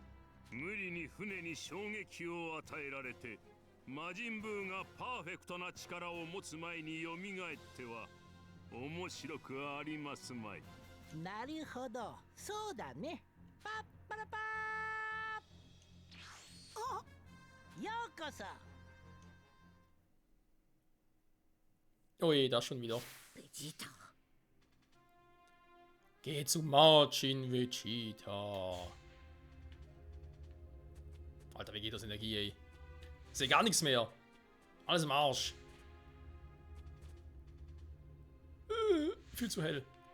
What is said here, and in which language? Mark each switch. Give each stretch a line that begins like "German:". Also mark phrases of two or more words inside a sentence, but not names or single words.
Japanese: 無理に船に衝撃を与えられて魔人ブーがパーフェクトな力を持つ前に蘇っては面白くありますまい。なるほど、そうだね。パッパラパー。ようこそ。
German: Oh je, das schon wieder.
Japanese: ベジータ。
German: Geh zu Margin Vegeta. Alter, Vegetas Energie, ey. Ich sehe gar nichts mehr. Alles im Arsch. Viel zu hell.